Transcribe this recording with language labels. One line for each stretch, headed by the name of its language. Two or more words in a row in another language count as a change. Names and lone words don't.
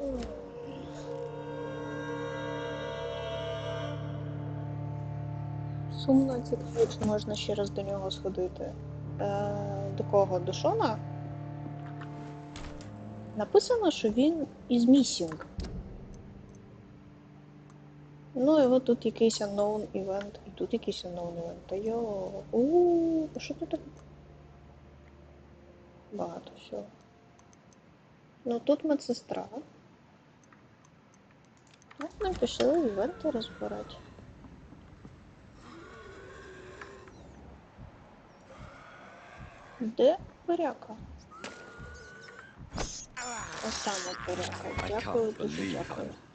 Ukrainian: Сумно, цікаво, чи можна ще раз до нього сходити. До кого? До Шона? Написано, що він із місінг. Ну, і от тут якийсь
English: unknown event,
Ukrainian: і тут якийсь
English: unknown event.
Ukrainian: Та а що тут так? Багато всього. Ну, тут медсестра. От ми пішли івенти розбирати. Де перяка? Ось саме перяка. Дякую, дуже дякую.